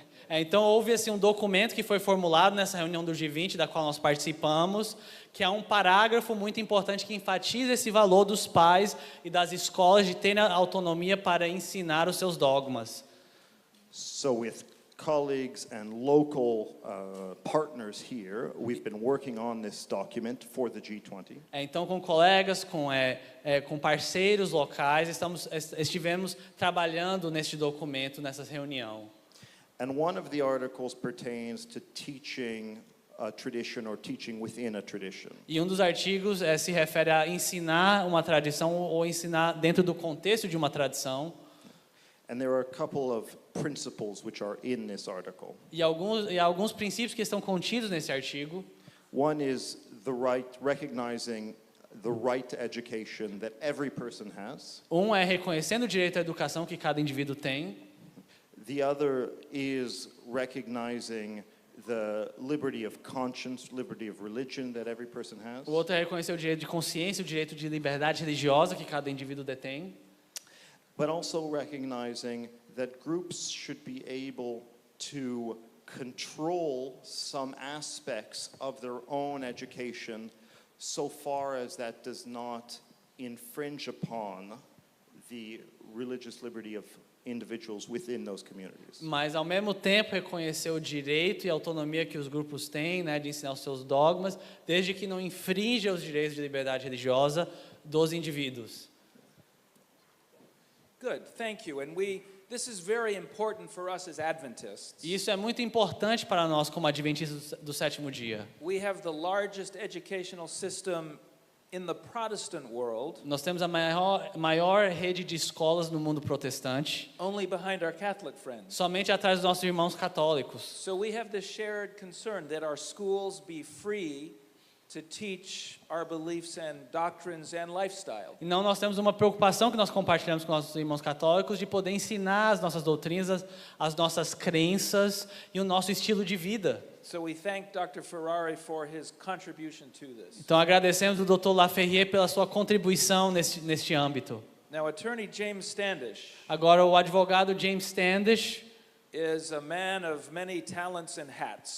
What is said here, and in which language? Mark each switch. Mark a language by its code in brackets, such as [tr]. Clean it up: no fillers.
[pt] Então houve assim, um documento que foi formulado nessa reunião do G20, da qual nós participamos, que é um parágrafo muito importante que enfatiza esse valor dos pais e das escolas de terem autonomia para ensinar os seus dogmas. [en] So with colleagues and local partners here, we've been working on this document for the G20. [pt] Então, com colegas, com parceiros locais, estivemos trabalhando neste documento, nessa reunião. [en] And one of the articles pertains to teaching a tradition or teaching within a tradition. [pt] E um dos artigos se refere a ensinar uma tradição ou ensinar dentro do contexto de uma tradição. [en] And there are a couple of principles which are in this article. [pt] E alguns princípios que estão contidos nesse artigo. [en] One is recognizing the right to education that every person has. [pt] Um é reconhecendo o direito à educação que cada indivíduo tem. [en] The other is recognizing the liberty of conscience, liberty of religion that every person has. [pt] O outro é reconhecer o direito de consciência, o direito de liberdade religiosa que cada indivíduo detém. [en] But also recognizing that groups should be able to control some aspects of their own education so far as that does not infringe upon the religious liberty of individuals within those communities. [pt] Mas ao mesmo tempo reconhecer o direito e a autonomia que os grupos têm, né, de ensinar os seus dogmas, desde que não infrinja os direitos de liberdade religiosa dos indivíduos. [en] Good, thank you. And this is very important for us as Adventists. [pt] E isso é muito importante para nós como adventistas do sétimo dia. [en] We have the largest educational system in the Protestant world, [pt] Nós temos a maior rede de escolas no mundo protestante, [en] only behind our Catholic friends. [pt] somente atrás dos nossos irmãos católicos. [en] So we have this shared concern that our schools be free to teach our beliefs and doctrines and lifestyle. [pt] Então nós temos uma preocupação que nós compartilhamos com nossos irmãos católicos de poder ensinar as nossas doutrinas, as nossas crenças e o nosso estilo de vida. [en] So we thank Dr. Ferrari for his contribution to this. [pt] Então agradecemos o Dr. Laferrier pela sua contribuição neste âmbito. [en] Now, Attorney James Standish [pt] Agora o advogado James Standish [en] is a man of many talents and hats.